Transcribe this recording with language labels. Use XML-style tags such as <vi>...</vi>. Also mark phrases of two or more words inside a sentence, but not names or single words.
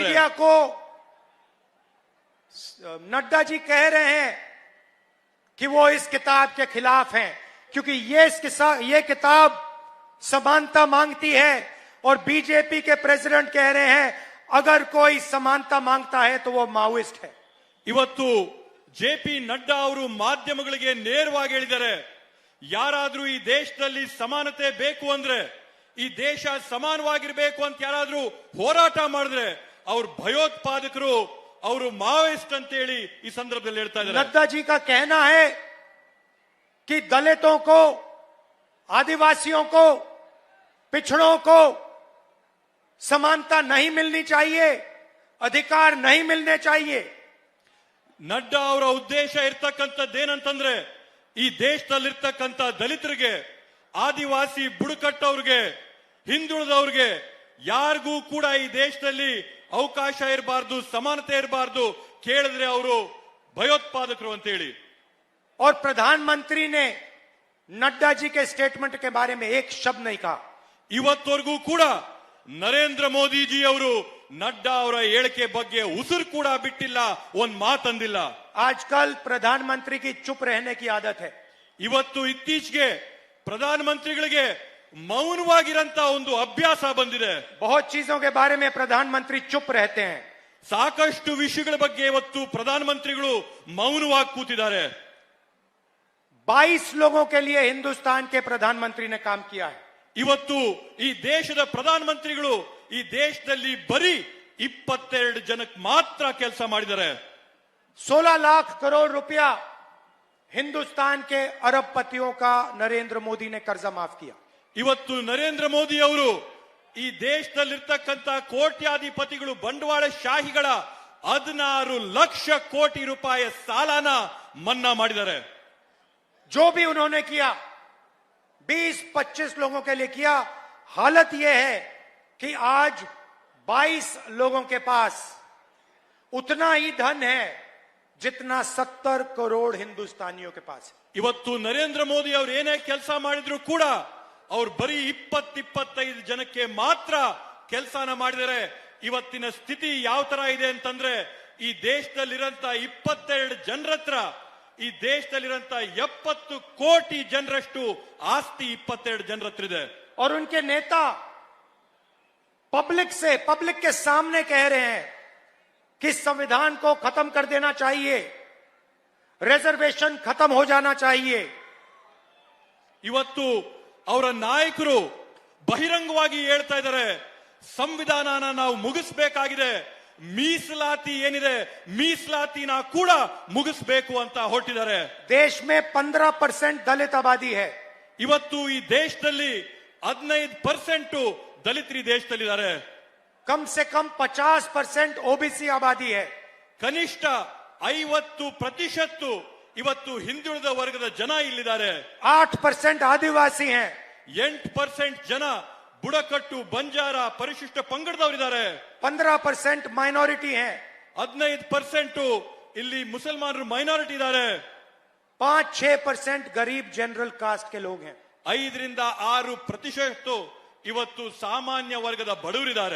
<hi>मीडिया को नड्डा जी कह रहे हैं कि वो इस किताब के खिलाफ हैं, क्योंकि ये किताब समानता मांगती है, और बीजेपी के प्रेसिडेंट कह रहे हैं अगर कोई समानता मांगता है तो वो माओइस्ट है।</hi> <kn>ಇವತ್ತು ಜೆ.ಪಿ. ನಡ್ಡಾ ಅವರು ಮಾಧ್ಯಮಗಳಿಗೆ ನೇರವಾಗಿ ಹೇಳಿದ್ದಾರೆ, ಯಾರಾದ್ರೂ ಈ ದೇಶದಲ್ಲಿ ಸಮಾನತೆ ಬೇಕು ಅಂದ್ರೆ, ಈ ದೇಶ ಸಮಾನವಾಗಿರ್ಬೇಕು ಅಂತ ಯಾರಾದ್ರೂ ಹೋರಾಟ ಮಾಡಿದ್ರೆ ಅವ್ರು ಭಯೋತ್ಪಾದಕರು, ಅವರು ಮಾವೋಯಿಸ್ಟ್ ಅಂತ ಹೇಳಿ ಈ ಸಂದರ್ಭದಲ್ಲಿ ಹೇಳ್ತಾ ಇದ್ದಾರೆ।</kn> <hi>नड्डा जी का कहना है कि दलितों को, आदिवासियों को, पिछड़ों को समानता नहीं मिलनी चाहिए, अधिकार नहीं मिलने चाहिए।</hi> <kn>ನಡ್ಡಾ ಅವರ ಉದ್ದೇಶ ಇರ್ತಕ್ಕಂಥದ್ದೇನಂತಂದ್ರೆ ಈ ದೇಶದಲ್ಲಿರ್ತಕ್ಕಂಥ ದಲಿತರಿಗೆ, ಆದಿವಾಸಿ ಬುಡಕಟ್ಟವ್ರಿಗೆ, ಹಿಂದುಳಿದವ್ರಿಗೆ ಯಾರಿಗೂ ಕೂಡ ಈ ದೇಶದಲ್ಲಿ ಅವಕಾಶ ಇರಬಾರ್ದು, ಸಮಾನತೆ ಇರಬಾರ್ದು, ಕೇಳಿದ್ರೆ ಅವರು ಭಯೋತ್ಪಾದಕರು ಅಂತ ಹೇಳಿ.</kn> <hi>और प्रधानमंत्री ने नड्डा जी के स्टेटमेंट के बारे में एक शब्द नहीं कहा.</hi> <kn>ಇವತ್ತವರೆಗೂ ಕೂಡ ನರೇಂದ್ರ ಮೋದಿ ಜಿ ಅವರು ನಡ್ಡಾ ಅವರ ಹೇಳಿಕೆ ಬಗ್ಗೆ ಉಸಿರು ಕೂಡ ಬಿಟ್ಟಿಲ್ಲ, ಒಂದ್ ಮಾತಂದಿಲ್ಲ.</kn> <hi>आजकल प्रधानमंत्री की चुप रहने की आदत है.</hi> <kn>ಇವತ್ತು ಇತ್ತೀಚೆಗೆ ಪ್ರಧಾನಮಂತ್ರಿಗಳಿಗೆ ಮೌನವಾಗಿರಂತ ಒಂದು ಅಭ್ಯಾಸ ಬಂದಿದೆ.</kn> <hi>बहुत चीजों के बारे में प्रधानमंत्री चुप रहते हैं.</hi> <kn>ಸಾಕಷ್ಟು ವಿಷಯಗಳ ಬಗ್ಗೆ ಇವತ್ತು ಪ್ರಧಾನಮಂತ್ರಿಗಳು ಮೌನವಾಗಿ ಕೂತಿದ್ದಾರೆ.</kn> <hi>22 लोगों के लिए हिंदुस्तान के प्रधानमंत्री ने काम किया है.</hi> <kn>ಇವತ್ತು ಈ ದೇಶದ ಪ್ರಧಾನಮಂತ್ರಿಗಳು ಈ ದೇಶದಲ್ಲಿ ಬರೀ 22 ಜನಕ್ಕೆ ಮಾತ್ರ ಕೆಲಸ ಮಾಡಿದ್ದಾರೆ.</kn> <hi>16 लाख करोड़ रुपया हिंदुस्तान के अरबपतियों का नरेंद्र मोदी ने कर्जा माफ किया.</hi> <kn>ಇವತ್ತು ನರೇಂದ್ರ ಮೋದಿ ಅವರು ಈ ದೇಶದಲ್ಲಿರ್ತಕ್ಕಂಥ ಕೋಟ್ಯಾಧಿಪತಿಗಳು, ಬಂಡವಾಳ ಶಾಹಿಗಳ 16 ಲಕ್ಷ ಕೋಟಿ ರೂಪಾಯಿ ಸಾಲನ ಮನ್ನಾ ಮಾಡಿದ್ದಾರೆ.</kn> <hi>जो भी उन्होंने किया 20-25 लोगों के लिए किया. हालत यह है कि आज 22 लोगों के पास उतना ही धन है जितना 70 करोड़ हिंदुस्तानियों के पास है.</hi> <kn>ಇವತ್ತು ನರೇಂದ್ರ ಮೋದಿ ಅವರು ಏನೇ ಕೆಲಸ ಮಾಡಿದ್ರು ಕೂಡ ಅವ್ರು ಬರೀ 20-25 ಜನಕ್ಕೆ ಮಾತ್ರ ಕೆಲಸನ ಮಾಡಿದರೆ. ಇವತ್ತಿನ ಸ್ಥಿತಿ ಯಾವ ತರ ಇದೆ ಅಂತಂದ್ರೆ, ಈ ದೇಶದಲ್ಲಿರಂತ 22 ಜನರ ಹತ್ರ, ಈ ದೇಶದಲ್ಲಿರಂತ 70 ಕೋಟಿ ಜನರಷ್ಟು ಆಸ್ತಿ 22 ಜನರ ಹತ್ರ ಇದೆ.</kn> <hi>और उनके नेता पब्लिक के सामने कह रहे हैं कि संविधान को खत्म कर देना चाहिए, रिजर्वेशन खत्म हो जाना चाहिए.</hi> <kn>ಇವತ್ತು ಅವರ ನಾಯಕರು ಬಹಿರಂಗವಾಗಿ ಹೇಳ್ತಾ ಇದ್ದಾರೆ, ಸಂವಿಧಾನನ ನಾವು ಮುಗಿಸಬೇಕಾಗಿದೆ, ಮೀಸಲಾತಿ ಏನಿದೆ ಮೀಸಲಾತಿನ ಕೂಡ ಮುಗಿಸಬೇಕು ಅಂತ ಹೊರಟಿದ್ದಾರೆ.</kn> <hi>देश में 15% दलित आबादी है.</hi> <kn>ಇವತ್ತು ಈ ದೇಶದಲ್ಲಿ 15% ದಲಿತರು ದೇಶದಲ್ಲಿದ್ದಾರೆ.</kn> <hi>कम से कम 50% ओबीसी आबादी है.</hi> <kn>ಕನಿಷ್ಠ 50% ಇವತ್ತು ಹಿಂದುಳಿದ ವರ್ಗದ ಜನ ಇಲ್ಲಿದ್ದಾರೆ.</kn> <hi>8% आदिवासी हैं.</hi> <kn>8% ಜನ ಬುಡಕಟ್ಟು, ಬಂಜಾರ, ಪರಿಶಿಷ್ಟ ಪಂಗಡದವರಿದ್ದಾರೆ.</kn> <hi>15% माइनॉरिटी हैं.</hi> <kn>15% ಇಲ್ಲಿ ಮುಸಲ್ಮಾನರು ಮೈನಾರಿಟಿ ಇದ್ದಾರೆ.</kn> <hi>5-6% गरीब</hi> <en>general caste</en> <hi>के लोग हैं.</hi> <kn>5-6% ಇವತ್ತು ಸಾಮಾನ್ಯ ವರ್ಗದ ಬಡವರಿದ್ದಾರೆ.</kn>